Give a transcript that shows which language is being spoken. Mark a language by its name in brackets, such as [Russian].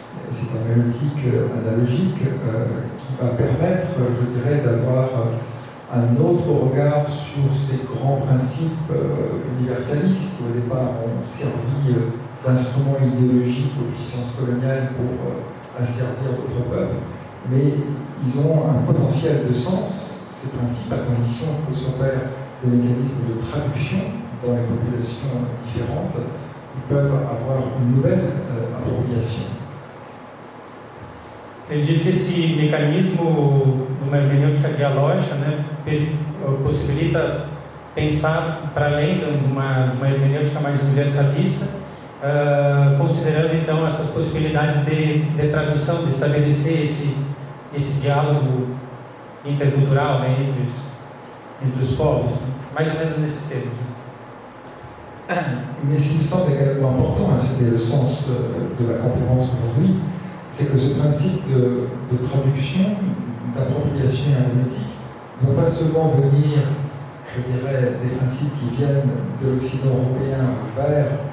[French] cette herméneutique analogique qui va permettre, je dirais, d'avoir un autre regard sur ces grands principes universalistes qui au départ ont servi d'instruments idéologiques aux puissances coloniales pour asservir d'autres peuples, mais ils ont un potentiel de sens, ces principes, à condition que s'opèrent des mécanismes de traduction dans les populations différentes, ils peuvent avoir une nouvelle appropriation. [Portuguese] Ele diz que esse mecanismo de uma hermenêutica dialógica, né, possibilita pensar para além de uma hermenêutica mais universalista, considerando então essas possibilidades de tradução, de estabelecer esse diálogo intercultural, né, entre os povos, mais ou menos nesses termos. [French] Mais ce qui me semble également important, et c'était le sens de la conférence aujourd'hui, c'est que ce principe de traduction, d'appropriation herméneutique, ne doit pas seulement venir, je dirais, des principes qui viennent de l'Occident européen vers